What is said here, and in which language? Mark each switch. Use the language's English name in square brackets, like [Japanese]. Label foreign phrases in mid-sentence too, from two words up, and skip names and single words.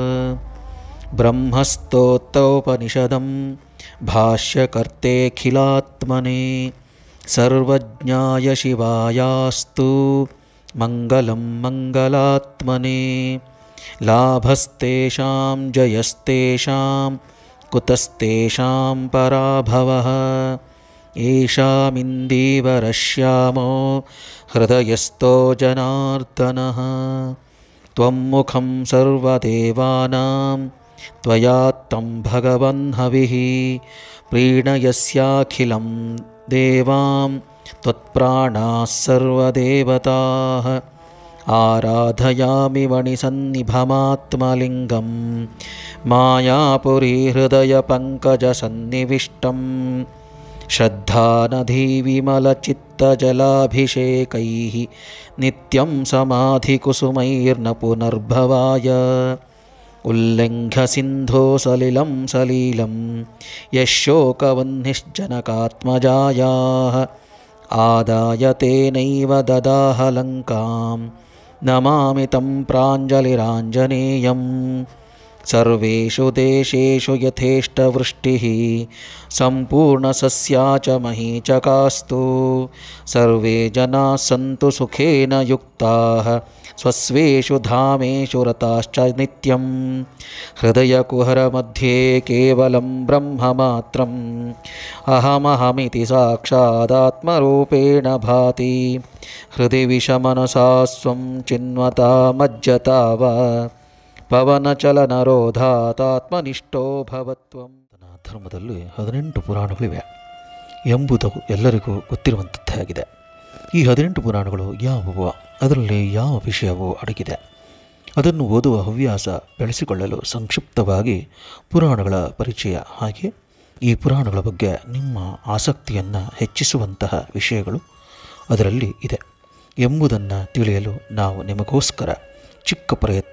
[Sanskrit] ಬ್ರಹ್ಮಸ್ತೋತ್ರೋಪನಿಷದಂ ಭಾಷ್ಯಕರ್ತೆऽಖಿಲಾತ್ಮನೇ, ಸರ್ವಜ್ಞಾಯ ಶಿವಾಯಾಸ್ತು ಮಂಗಲಂ ಮಂಗಲಾತ್ಮನೇ. ಲಾಭಸ್ತೇಷಾಂ ಜಯಸ್ತೇಷಾಂ, ಕುತಸ್ತೇಷಾಂ ಪರಾಭವಃ. ಏಷಾಮಿಂದೀವರಶ್ಯಾಮೋ ಹೃದಯಸ್ಥೋ ಜನಾರ್ದನಃ. ತ್ವಂ ಮುಖಂ ಸರ್ವದೇವಾನಾಂ, ತ್ವಯಾ ತ್ವಂ ಭಗವನ್ ಹವಿಃ. ಪ್ರೀಣಯಸ್ಯಾಖಿಲಂ ದೇವಾಂ, ತ್ವತ್ಪ್ರಾಣಾಃ ಸರ್ವದೇವತಾಃ. ಆರಾಧಯಾಮಿ ವಣಿಸನ್ನಿಭಮಾತ್ಮಲಿಂಗಂ, ಮಾಯಾಪುರಿ ಹೃದಯ ಪಂಕಜ ಸನ್ನಿವಿಷ್ಟಂ. ಶ್ರದ್ಧಾನಧೀ ವಿಮಲಚಿತ್ತಜಲಾಭಿಷೇಕೈಃ, ನಿತ್ಯಂ ಸಮಾಧಿಕುಸುಮೈರ್ನ ಪುನರ್ಭವಾಯ. ಉಲ್ಲಂಘ್ಯ ಸಿಂಧೋ ಸಲಿಲಂ ಸಲೀಲಂ, ಯಶೋಕವಹ್ನಿಶ್ಜನಕಾತ್ಮಜಾಯಾಃ. ಆದಾಯ ತೇನೈವ ದದಾಹ ಲಂಕಾಂ, ನಮಾಮಿ ತಂ ಪ್ರಾಂಜಲಿರಾಂಜನೇಯಂ. ಸರ್ವೇಷು ದೇಶೇಷು ಯಥೇಷ್ಟವೃಷ್ಟಿಃ, ಸಂಪೂರ್ಣಸಸ್ಯಾ ಚ ಮಹೀ ಚ ಕಾಸ್ತು. ಸರ್ವೇ ಜನಾಃ ಸಂತು ಸುಖೇನ ಯುಕ್ತಾಃ, ಸ್ವಸ್ವೇಷು ಧಾಮೇಷು ರತಾಶ್ಚ ನಿತ್ಯಂ. ಹೃದಯಕುಹರ ಮಧ್ಯೆ ಕೇವಲಂ ಬ್ರಹ್ಮ ಮಾತ್ರಂ, ಅಹಮಹಮಿತಿ ಸಾಕ್ಷಾದಾತ್ಮರೂಪೇಣ ಭಾತಿ. ಹೃದಯ ವಿಷಮನಸಾ ಸ್ವಂ ಚಿನ್ವತಾ ಮಜ್ಜತಾ ವಾ, ಪವನಚಲನರೋಧಾತಾತ್ಮನಿಷ್ಠೋ ಭವತ್ವಂ. [Kannada] ಧರ್ಮದಲ್ಲಿ 18 ಪುರಾಣಗಳಿವೆ ಎಂಬುದು ಎಲ್ಲರಿಗೂ ಗೊತ್ತಿರುವಂಥದ್ದೇ ಆಗಿದೆ. ಈ 18 ಪುರಾಣಗಳು ಯಾವುವು, ಅದರಲ್ಲಿ ಯಾವ ವಿಷಯವು ಅಡಗಿದೆ, ಅದನ್ನು ಓದುವ ಹವ್ಯಾಸ ಬೆಳೆಸಿಕೊಳ್ಳಲು ಸಂಕ್ಷಿಪ್ತವಾಗಿ ಪುರಾಣಗಳ ಪರಿಚಯ, ಹಾಗೆ ಈ ಪುರಾಣಗಳ ಬಗ್ಗೆ ನಿಮ್ಮ ಆಸಕ್ತಿಯನ್ನು ಹೆಚ್ಚಿಸುವಂತಹ ವಿಷಯಗಳು ಅದರಲ್ಲಿ ಇದೆ ಎಂಬುದನ್ನು ತಿಳಿಯಲು ನಾವು ನಿಮಗೋಸ್ಕರ ಚಿಕ್ಕ ಪ್ರಯತ್ನ.